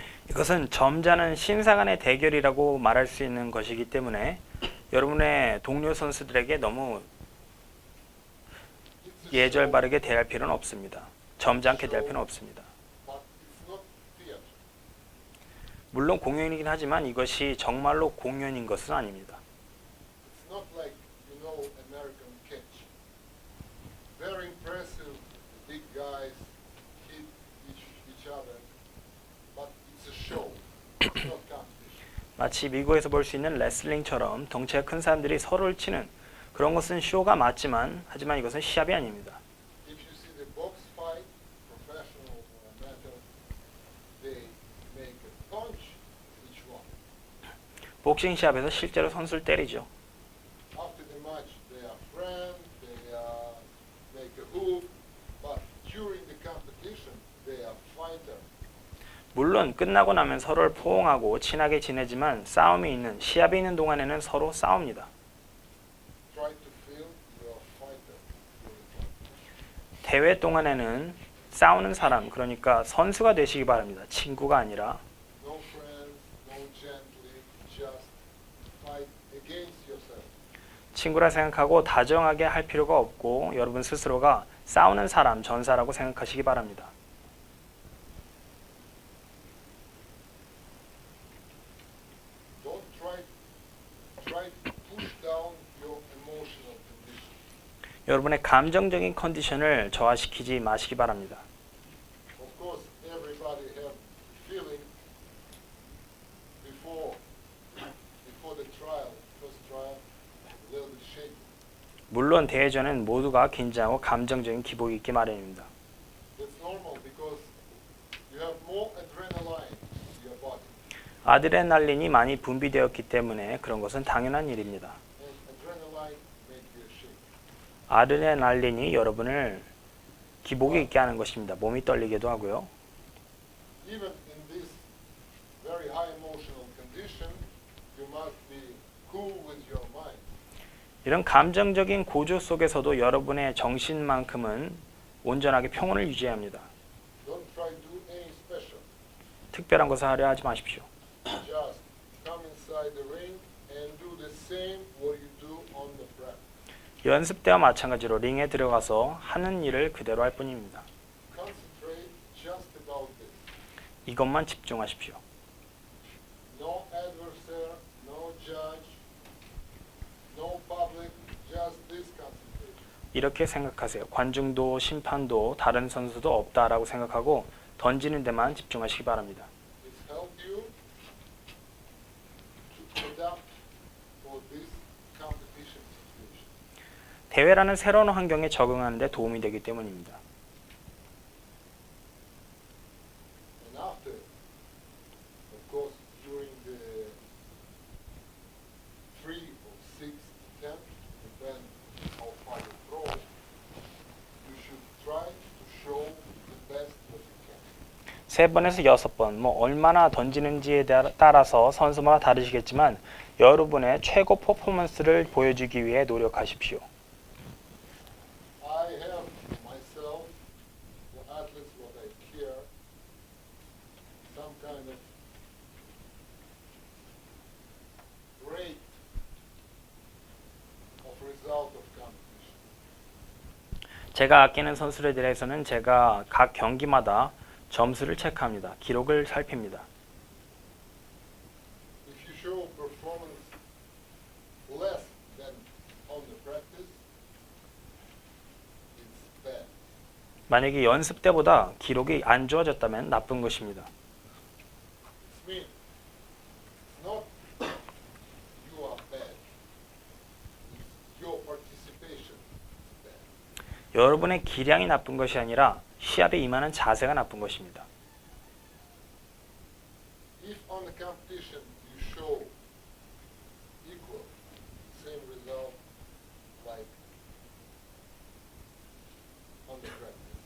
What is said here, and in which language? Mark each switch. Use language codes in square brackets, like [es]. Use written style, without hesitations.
[ko] 이것은 점잖은 심사 간의 대결이라고 말할 수 있는 것이기 때문에 여러분의 동료 선수들에게 너무 [en] It's a [ko] 예절 [en] show, [ko] 바르게 대할 필요는 없습니다. 점잖게 대할 필요는 없습니다. [en] but it's not theater. [ko] 물론 공연이긴 하지만 이것이 정말로 공연인 것은 아닙니다. [en] It's not like, you know, American catch. Very impressive, big guys hit each other, but it's a show. It's not competition. [ko] 마치 미국에서 볼 수 있는 레슬링처럼 덩치가 큰 사람들이 서로를 치는 그런 것은 쇼가 맞지만 하지만 이것은 시합이 아닙니다. [en] If you see the box fight, professional amateur, they make a punch each one. [ko] 복싱 시합에서 실제로 선수를 때리죠. [en] After the match, they are friends, they make a hook, but during the competition, they are fighter. [ko] 물론 끝나고 나면 서로를 포옹하고 친하게 지내지만 싸움이 있는 시합이 있는 동안에는 서로 싸웁니다. [en] Try to feel you are fighter during competition. [ko] 대회 동안에는 싸우는 사람, 그러니까 선수가 되시기 바랍니다. 친구가 아니라. [en] No friends, no gently, just fight against yourself. [ko] 친구라 생각하고 다정하게 할 필요가 없고 여러분 스스로가 싸우는 사람, 전사라고 생각하시기 바랍니다. [en] Don't try to push down your emotional condition. [ko] 여러분의 감정적인 컨디션을 저하시키지 마시기 바랍니다. [en] Of course, everybody have feeling before the trial, first trial, a little bit shaky. [ko] 물론 대회 전엔 모두가 긴장하고 감정적인 기복이 있기 마련입니다. [en] That's normal because you have more adrenaline in your body, [ko] 아드레날린이 많이 분비되었기 때문에 그런 것은 당연한 일입니다. [en] and adrenaline make you shake. [ko] 아드레날린이 여러분을 기복이 있게 하는 것입니다. 몸이 떨리게도 하고요. [en] Even in this very high emotional condition, you must be cool with your mind. [ko] 이런 감정적인 고조 속에서도 여러분의 정신만큼은 온전하게 평온을 유지해야 합니다. [en] Don't try to do anything special. [ko] 특별한 것을 하려 하지 마십시오. [en] Just come inside the ring and do the same what you do on the practice. [ko] 연습 때와 마찬가지로 링에 들어가서 하는 일을 그대로 할 뿐입니다. [en] Concentrate just about this. [ko] 이것만 집중하십시오. [en] No adversary, no judge, no public, just this concentration. [ko] 이렇게 생각하세요. 관중도 심판도 다른 선수도 없다라고 생각하고 던지는 데만 집중하시기 바랍니다. [en] It's helped you to adapt for this competition situation. [ko] 대회라는 새로운 환경에 적응하는 데 도움이 되기 때문입니다. [en] And after, of course, during the 3 or 6 attempt, depend how far you throw, you should try to show the best what you can. [ko] 3번에서 6번, 얼마나 던지는지에 따라서 선수마다 다르시겠지만 여러분의 최고 퍼포먼스를 보여주기 위해 노력하십시오. [en] I have myself, for athletes, what I care, some kind of rate of result of competition. [ko] 제가 아끼는 선수들에 대해서는 제가 각 경기마다 점수를 체크합니다. 기록을 살핍니다. [en] If you show performance less than on the practice, it's bad. [ko] 만약에 연습 때보다 기록이 안 좋아졌다면 나쁜 것입니다. [en] It means it's not you are bad. It's your participation is bad. [ko] 여러분의 기량이 나쁜 것이 아니라 시합에 임하는 자세가 나쁜 것입니다. [en] If on the competition you show equal, same result like on the practice.